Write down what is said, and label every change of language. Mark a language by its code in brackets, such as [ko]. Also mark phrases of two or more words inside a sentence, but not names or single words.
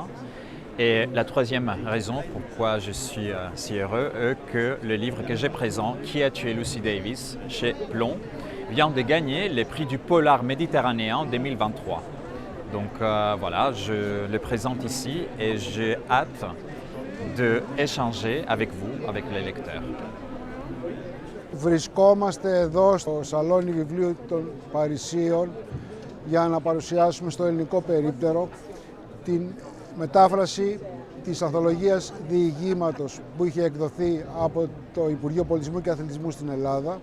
[fr] Et la troisième raison pourquoi je suis si heureux est que le livre que j'ai présent, Qui a tué Lucy Davis, chez Plomb, vient de gagner le prix du Polar méditerranéen 2023. Donc voilà, je le présente ici et j'ai hâte d'échanger avec vous, avec les lecteurs. [el] Βρισκόμαστε εδώ στο Σαλόνι Βιβλίου των Παρισίων για να παρουσιάσουμε στο ελληνικό περίπτερο την μετάφραση της ανθολογίας διηγήματος που είχε εκδοθεί από το Υπουργείο Πολιτισμού και Αθλητισμού στην Ελλάδα.